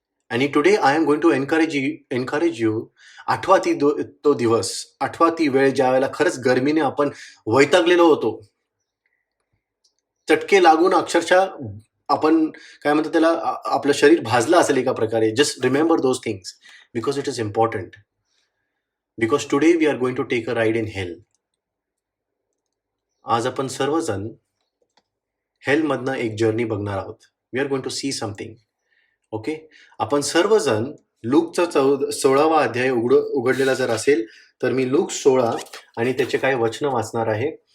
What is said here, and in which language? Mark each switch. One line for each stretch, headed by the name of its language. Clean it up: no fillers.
Marathi: आणि
English: Today I am going to encourage you.
Marathi: आठवा तो दिवस, आठवा ती वेळ ज्या वेळेला खरंच गरमीने आपण वैतागलेलो होतो. चटके लागून अक्षरशः आपण काय म्हणतो त्याला, आपलं शरीर भाजलं असेल एका प्रकारे.
English: Just remember those things because it is important. Because today we are going to take a ride in hell.
Marathi: आज आपण सर्वजण हेलमधनं एक जर्नी बघणार आहोत.
English: We are going to see something. Okay,
Marathi: आपण सर्वजण लूकचा 16वा अध्याय उघडलेला जर असेल तर मी लूक 16 आणि त्याचे काही वचनं वाचणार आहे.